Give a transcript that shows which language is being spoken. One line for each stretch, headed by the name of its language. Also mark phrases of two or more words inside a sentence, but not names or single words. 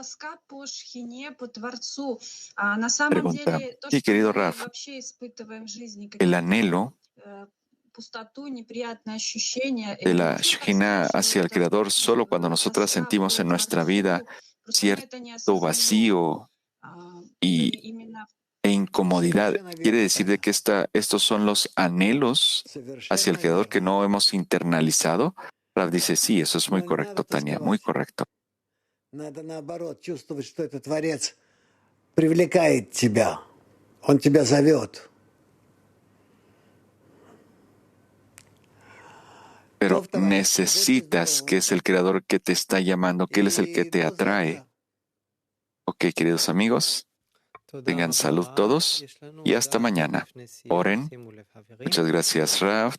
Spanish: Pregunta, sí, querido Rav, el anhelo de la Shekhinah hacia el Creador solo cuando nosotras sentimos en nuestra vida cierto vacío e incomodidad. Quiere decir de que estos son los anhelos hacia el Creador que no hemos internalizado. Rav dice, sí, eso es muy correcto, Tania, muy correcto.
Russian: Надо наоборот чувствовать, что этот Творец привлекает тебя. Он тебя зовет.
Spanish: Pero necesitas que es el Creador que te está llamando, que Él es el que te atrae. Ok, queridos amigos, tengan salud todos y hasta mañana. Oren. Muchas gracias, Rav.